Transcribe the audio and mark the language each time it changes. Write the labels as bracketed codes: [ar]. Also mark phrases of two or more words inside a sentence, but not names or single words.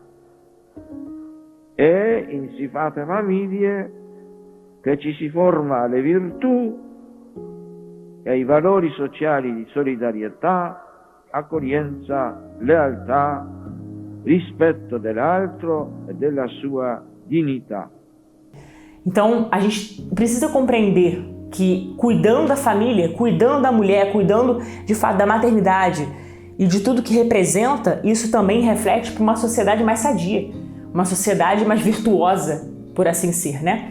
[it] È in sifate famiglie che ci si forma alle virtù e ai valori sociali di solidarietà, accoglienza, lealtà, rispetto dell'altro e della sua dignità. [pt] Então, a gente precisa compreender que cuidando da família, cuidando da mulher, cuidando de fato da maternidade e de tudo que representa, isso também reflete para uma sociedade mais sadia, uma sociedade mais virtuosa, por assim ser, né?